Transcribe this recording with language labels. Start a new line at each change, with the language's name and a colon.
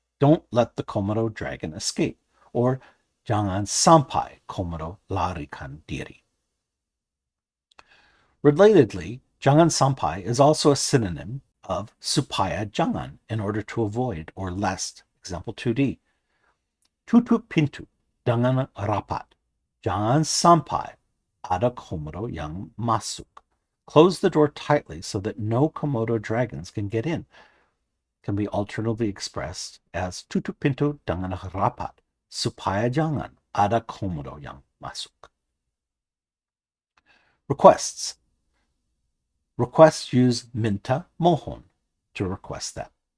English: Don't let the Komodo dragon escape. Or
Indonesian: jangan sampai Komodo larikan diri.
English: Relatedly,
Indonesian: jangan sampai
English: is also a synonym of
Indonesian: supaya jangan,
English: in order to avoid or lest.
Indonesian: Example 2d, tutup pintu dengan rapat. Jangan sampai ada Komodo yang masuk.
English: Close the door tightly so that no Komodo dragons can get in. Can be alternatively expressed as
Indonesian: tutup pintu dengan rapat, supaya jangan ada Komodo yang masuk.
English: Requests. Requests use
Indonesian: minta mohon
English: to request that.